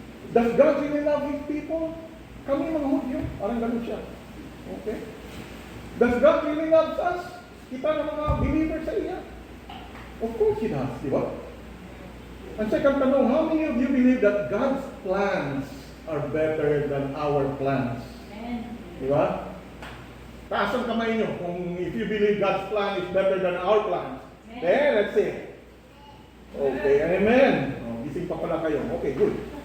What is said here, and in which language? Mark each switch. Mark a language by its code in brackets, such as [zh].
[en] Does God really love His people? [tl] Kami mga Hudyo, parang ganun siya. Okay? [en] Does God really love us? [tl] Kita ng mga believers sa iya? [en] Of course He does, di ba? [tl] Ang second tanong, [en] how many of you believe that God's plans are better than our plans? Amen. [tl] Di ba? Taas ang kamay nyo kung [en] if you believe God's plan is better than our plans. Then, let's see. Okay, amen. Oh, [tl] gising pa pala kayo. [en] Okay, good.